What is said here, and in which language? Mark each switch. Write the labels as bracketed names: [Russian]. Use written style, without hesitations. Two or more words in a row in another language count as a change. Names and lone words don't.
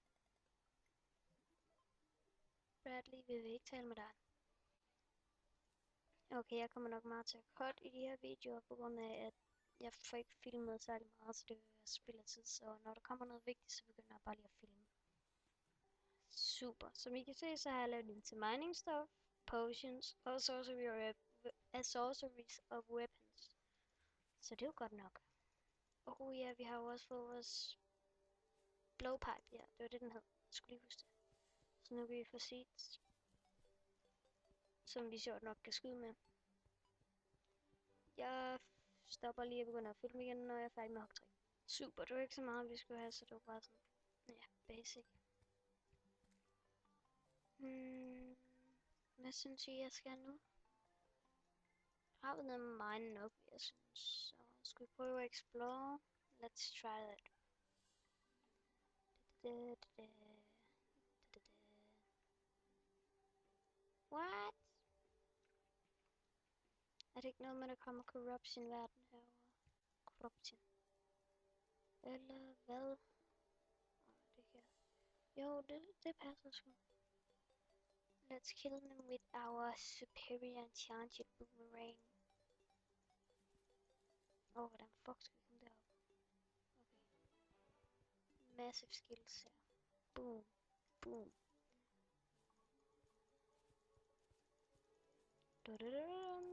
[Danish] Bradley, vi vil ikke tale med dig. Okay, jeg kommer nok meget til at cut i de her videoer, på grund af, at jeg får ikke filmet særlig meget, så det vil være spild af tid. Så når der kommer noget vigtigt, så begynder jeg bare lige at filme. Super. Som I kan se, så har jeg lavet en til [English] mining stuff, [Danish] potions og [English] sorceries of weapons. [Danish] Så det er jo godt nok. Og ja, vi har jo også fået vores blowpipe. Ja, det var det, den hed. Jeg skulle lige huske det. Så nu kan vi få seeds, som vi sjovt nok kan skyde med. Jeg stopper lige og begynder at filme igen, når jeg er færdig med hop 3. Super, det var ikke så meget, vi skulle have, så det var bare sådan, ja, basic. Hvad synes I, jeg skal nu? Jeg har noget med mine nok, jeg synes. Så skal vi prøve at explore? [English] Let's try that. What? [Danish] Er det ikke noget med, der kommer corruption i verden herovre? Corruption. Eller hvad? Det her. Jo, det passer sgu. [English] Let's kill them with our superior enchanted boomerang. [Danish] Hvordan fuck skal vi komme derop? Okay. [English] Massive skills [Danish] her. Boom. Boom.